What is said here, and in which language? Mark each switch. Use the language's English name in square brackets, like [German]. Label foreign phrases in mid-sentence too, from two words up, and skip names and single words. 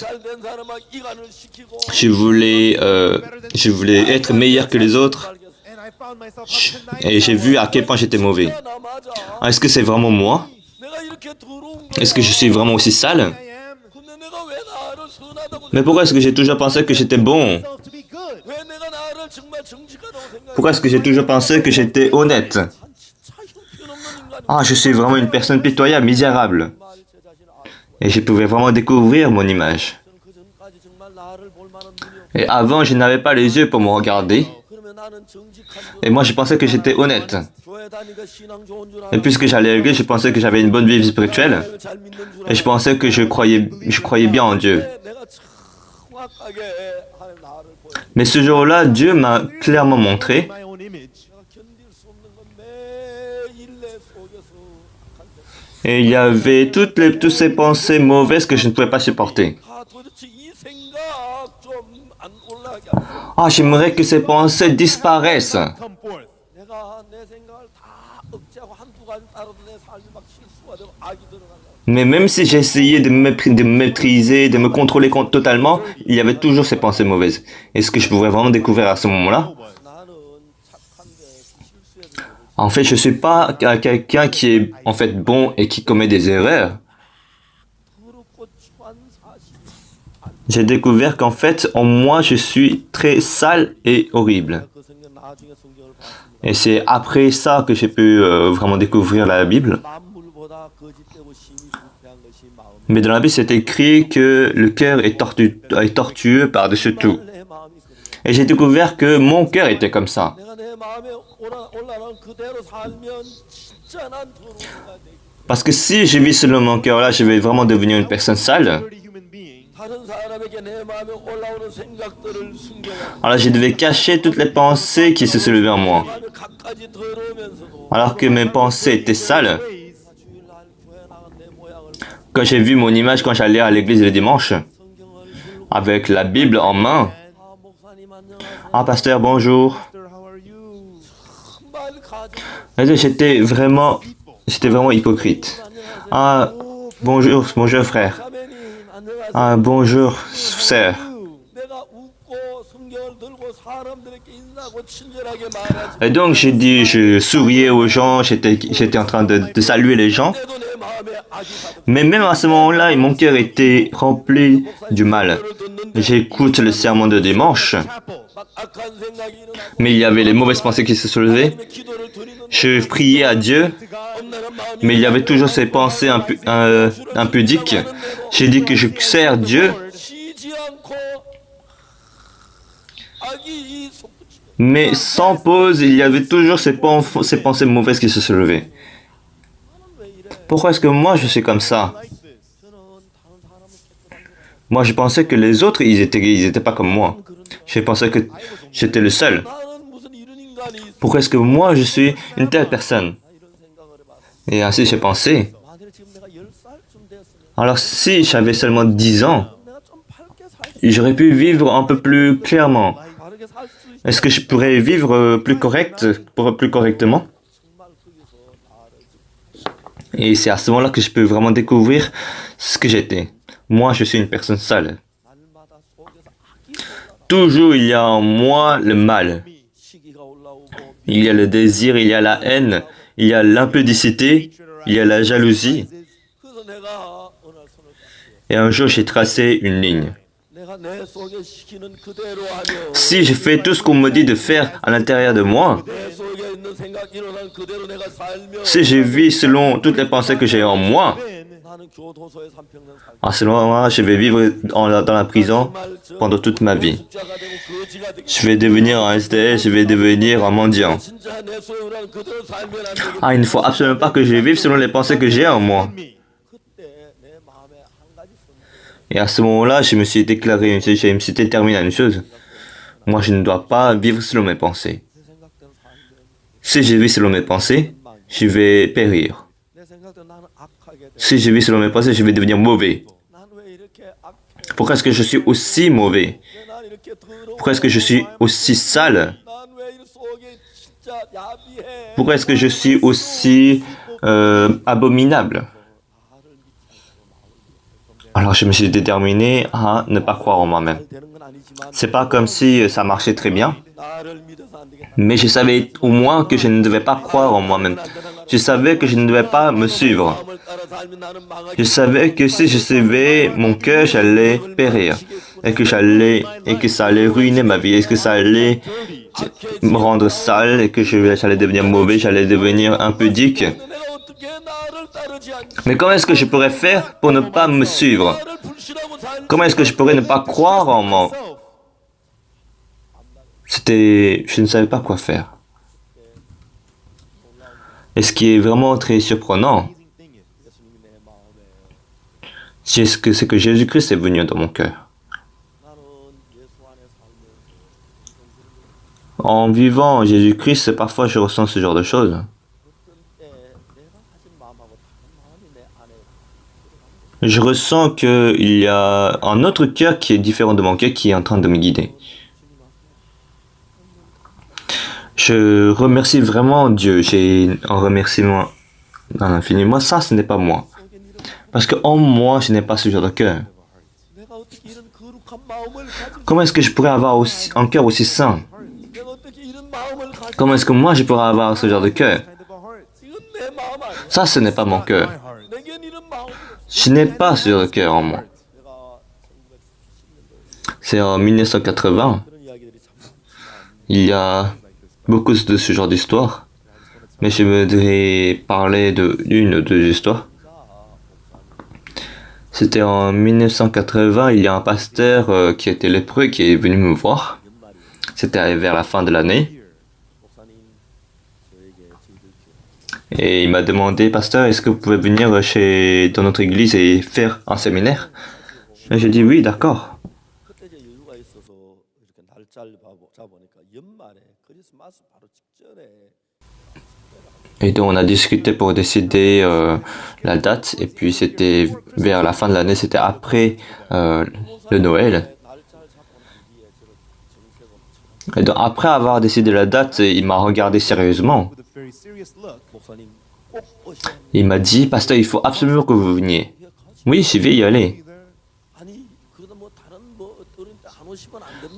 [Korean] 잘된 사람만 이간을 시키고 [French] Je voulais être meilleur que les autres. [English] And I found myself up tonight. [French] Et j'ai vu à quel point j'étais mauvais. [Korean] 나 맞아. [French] Ah, est-ce que c'est vraiment moi? [Korean] 내가 이렇게 더러운 [French] Est-ce que je suis vraiment aussi sale? [English] I am [Korean] 근데 내가 왜 나를 선하다고 [French] Mais pourquoi est-ce que j'ai toujours pensé que j'étais bon? [English] myself to be good. [Korean] 왜 내가 나를 정말 정직하다고 생각해? [French] Pourquoi est-ce que j'ai toujours pensé que j'étais honnête? [Korean] 참 형편없는 인간이 [French] Ah, je suis vraiment une personne pitoyable, misérable. [Korean] 정말 제 자신을 알고 [French] Et je pouvais vraiment découvrir mon image. [Korean] 저는 그 전까지 정말 나를 볼 만한 눈이 없고 [French] Et avant, je n'avais pas les yeux pour me regarder. [Korean] 그러면 나는 정직한 [French] Et moi, je pensais que j'étais honnête. [Korean] 교회 다니까 신앙 좋은 줄 [French] Et [Korean] 알아. [French] puisque j'allais à l'église, je pensais que j'avais une bonne vie spirituelle. [Korean] 잘 믿는 줄 [French] Et je pensais que je croyais bien en Dieu. [Korean] 내가 정확하게 하나님 나를 보여. [French] Mais ce jour-là, Dieu m'a clairement montré. [English] My own image. [Korean] 내가 견딜 수 없는 건 매일 내 속에서 악한 생각. [French] Et il y avait toutes ces pensées mauvaises que je ne pouvais pas supporter. [Korean] 아 도대체 이 생각 좀 안 올라가게 하소서. [French] Ah, j'aimerais que ces pensées disparaissent. [English] Come forth. [Korean] 내가 내 생각을 다 억제하고 한두 가지 따라도 내 삶이 막 실수가 되고 악이 들어간다. [French] Mais même si j'essayais de me maîtriser, de me contrôler totalement, il y avait toujours ces pensées mauvaises. Est-ce que je pouvais vraiment découvrir à ce moment-là? [Korean] 나는 착한데 실수해도 되고 [French] En fait, je ne suis pas quelqu'un qui est en fait bon et qui commet des erreurs. [Korean] 더럽고 추한 사실. [French] J'ai découvert qu'en fait, en moi, je suis très sale et horrible. [Korean] 그 성경 나중에 성경을 봤습니다. [French] Et c'est après ça que j'ai pu vraiment découvrir la Bible. [Korean] 만물보다 거짓되고 심히 부패한 것이 마음. [French] Mais dans la Bible, c'est écrit que le cœur est tortueux par-dessus tout. [Korean] 내 마음이 그래. [French] Et j'ai découvert que mon cœur était comme ça. [Korean] 내가 내 마음에 올라간 그대로 살면 진짜 난 더러운 인간이 되겠다. [French] Parce que si je vis selon mon cœur là, je vais vraiment devenir une personne sale. [English] Dirty human being. [Korean] 다 다른 사람에게 내 마음에 올라오는 생각들을 숨겨야 [French] Alors je devais cacher toutes les pensées qui se soulevaient en moi. [Korean] 마음에 갖가지 더러우면서도 [French] Alors que mes pensées étaient sales. [Korean] 주일날 교회 나간 내 모양을 [French] Quand j'ai vu mon image quand j'allais à l'église le dimanche, [Korean] 성경을 들고 [French] avec la Bible en main. [Korean] 아 목사님 안녕하세요. [French] Ah pasteur, bonjour. [English] Pastor, how are you? [Korean] 정말 가족 [French] Et j'étais vraiment hypocrite. Ah, bonjour, bonjour frère. [Korean] 자매님 안녕하세요. [French] Ah, bonjour sœur. [Korean] 내가 웃고 성경을 들고 사람들에게 인사하고 친절하게 말하지. [French] Et donc je souriais aux gens, j'étais en train de saluer les gens. [Korean] 그때도 내 마음에 악이 가득. [French] Mais même à ce moment-là, mon cœur était rempli du mal. J'écoute le sermon de dimanche, Chapel. [Korean] 막 악한 생각이 일어나고 [French] mais il y avait les mauvaises pensées qui se soulevaient. [Korean] 기도를 드리는 [French] Je priais à Dieu, [Korean] 엄나는 마음이 [French] mais il y avait toujours ces pensées impudiques. J'ai dit que je sers Dieu, [Korean] 쉬지 않고 악이 이 속붙이고 [French] mais sans pause, il y avait toujours ces pensées mauvaises qui se soulevaient. [Korean] 왜 이래? [French] Pourquoi est-ce que moi je suis comme ça? [English] Like this. [Korean] 저는 다른 사람은 깨끗한 줄 알아요. [French] Moi je pensais que les autres, ils étaient pas comme moi. Je pensais que j'étais le seul. [Korean] 나는 무슨 이런 인간이 있어? [French] Pourquoi est-ce que moi je suis une telle personne? [Korean] 나 이런 생각을 해봤어. [French] Et ainsi j'ai pensé. [Korean] 만약에 지금 내가 10살쯤 됐으면 [French] Alors si j'avais seulement 10 ans, [Korean] 내가 좀 밝게 살 수, [French] j'aurais pu vivre un peu plus clairement. [Korean] 바르게 살 수 있어. [French] Est-ce que je pourrais vivre plus correctement? [Korean] 정말 거기서 나를 [French] Et c'est à ce moment-là que je peux vraiment découvrir ce que j'étais. Moi, je suis une personne sale. [Korean] 날마다 속에서 악이 올라가. [French] Toujours, il y a en moi le mal. [Korean] 시기가 올라오고 [French] Il y a le désir, il y a la haine, il y a l'impudicité, il y a la jalousie. [Korean] 그래서 내가 어느 날 손을 딱 [French] Et un jour, j'ai tracé une ligne. [Korean] 내가 내 속에 시키는 그대로 하며 [French] Si je fais tout ce qu'on me dit de faire à l'intérieur de moi, [Korean] 내 속에 있는 생각 일어난 그대로 내가 살며 [French] si je vis selon toutes les pensées que j'ai en moi, [Korean] 나는 교도소에 3평생 살 [French] à ce moment-là, je vais vivre dans la prison pendant toute ma vie. [Korean] 숫자가 되고 거지가 되고 [French] Je vais devenir un SDF, je vais devenir un mendiant. [Korean] 진짜 내 속에 일어난 그대로 살면 안 되겠다. [French] Ah, il ne faut absolument pas que je vive selon les pensées que j'ai en moi. [Korean] 그때 내 마음에 한 가지 선택. [French] Et à ce moment-là, je me suis déclaré, je me suis déterminé à une chose. Moi, je ne dois pas vivre selon mes pensées. [Korean] 내 생각대로 살면 [French] Si je vis selon mes pensées, je vais périr. [Korean] 내 생각대로 나는 악하게 돼. [French] Si je vis selon mes pensées, je vais devenir mauvais. [Korean] 난 왜 이렇게 악해? [French] Pourquoi est-ce que je suis aussi mauvais? [Korean] 왜난 이렇게 더러워? [French] Pourquoi est-ce que je suis aussi sale? [Korean] 난 왜 이 속에 진짜 야비해? [French] Pourquoi est-ce que je suis aussi abominable? Alors je me suis déterminé à ne pas croire en moi-même. [Korean] 잘 되는 건 아니지만 [French] C'est pas comme si ça marchait très bien, [Korean] 나를 믿어서 안 되겠다. [French] mais je savais au moins que je ne devais pas croire en moi-même. Je savais que je ne devais pas me suivre. [Korean] 마음을 따라 살면 나는 망하게 [French] Je savais que si je suivais mon cœur, j'allais périr. Et que ça allait ruiner ma vie. Et que ça allait me rendre sale. Et que j'allais devenir mauvais. J'allais devenir impudique. [Korean] 내가 어떻게 나를 따르지 않지? [French] Mais comment est-ce que je pourrais faire pour ne pas me suivre? [Korean] 나를 불신하고 살지? [French] Comment est-ce que je pourrais ne pas croire en moi? Je ne savais pas quoi faire. Et ce qui est vraiment très surprenant, [Korean] 예수님이 내 마음에 [French] c'est que Jésus-Christ est venu dans mon cœur. [Korean] 나는 예수 안에 살면서 [French] En vivant Jésus-Christ, parfois je ressens ce genre de choses. [Korean] 어떤 때 내가 가진 마음하고 다른 마음이 내 안에 [French] Je ressens qu'il y a un autre cœur qui est différent de mon cœur qui est en train de me guider. Je remercie vraiment Dieu. J'ai un remerciement à l'infini. Moi, ça, ce n'est pas moi. Parce qu'en moi, je n'ai pas ce genre de cœur. [Korean] 내가 어떻게 이런 거룩한 마음을 가질 [French] Comment est-ce que je pourrais avoir un cœur aussi sain? [Korean] 내가 어떻게 이런 마음을 가질 [French] Comment est-ce que moi, je pourrais avoir ce genre de cœur? [English] Kind of a heart. [Korean] 이건 내 마음 아니야. [French] Ça, ce n'est pas mon cœur. [English] My heart. [Korean] 내겐 이런 마음이 없어. [French] Je n'ai pas ce genre de cœur en moi. [Korean] 내가 1970년도에 [French] C'est en 1980. [Korean] 그런 이야기들이 참 많지만 [French] Il y a beaucoup de ce genre d'histoire. Mais je voudrais parler d'une ou deux histoires. C'était en 1980, il y a un pasteur qui était lépreux qui est venu me voir. C'était vers la fin de l'année. [Korean] 목사님 저에게 저희들 교회 [French] Et il m'a demandé, pasteur, est-ce que vous pouvez venir dans notre église et faire un séminaire? Et j'ai dit oui, d'accord. [Korean] 그때 이제 여유가 있어서 이렇게 날짜를 잡으니까 연말에 크리스마스 바로 직전에 [French] Et donc on a discuté pour décider la date. Et puis c'était vers la fin de l'année, c'était après le Noël. [Korean] 날짜를 잡고 난 뒤에 저를 정색을 [French] Et donc après avoir décidé la date, il m'a regardé sérieusement. [English] With a very serious look. [Korean] 목사님 꼭 오셔야 합니다. [French] Il m'a dit, pasteur, il faut absolument que vous veniez. Oui, je vais y aller. [English] Be there. [Korean] 아니 그러다 뭐 다른 뭐 어른 때안 오시면 안 됩니다.